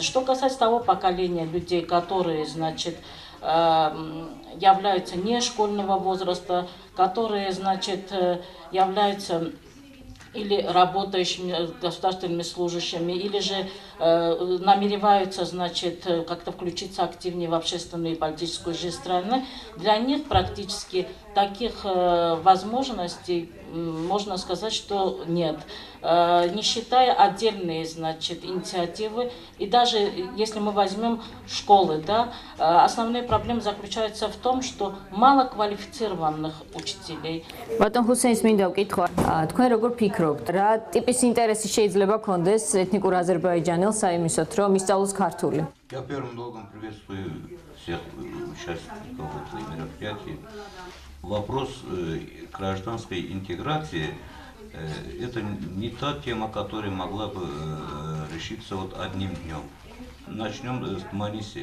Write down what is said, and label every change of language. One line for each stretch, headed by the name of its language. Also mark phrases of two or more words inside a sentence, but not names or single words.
Russian: Что касается того поколения людей, которые, значит, являются не школьного возраста, которые, значит, являются или работающими государственными служащими, или же намереваются, значит, как-то включиться активнее в общественную и политическую жизнь страны, для них практически таких возможностей, можно сказать, что нет. Не считая отдельные, значит, инициативы, и даже если мы возьмем школы, да, основные проблемы заключаются в том, что мало квалифицированных учителей.
Georgian: Ბატონ ჰუსეინს მინდა ვკითხვა, თქვენ როგორ фикробთ, რა ტიპის ინტერესი შეიძლება კონდეს ეთნიკურ აზერბაიჯანელს საიმისოთ, რომ ისწავლოს ქართული?
Russian: Я первым долгом приветствую всех участников этого мероприятия. Вопрос гражданской интеграции – это не та тема, которая могла бы решиться вот одним днем. Начнем с Тбилиси.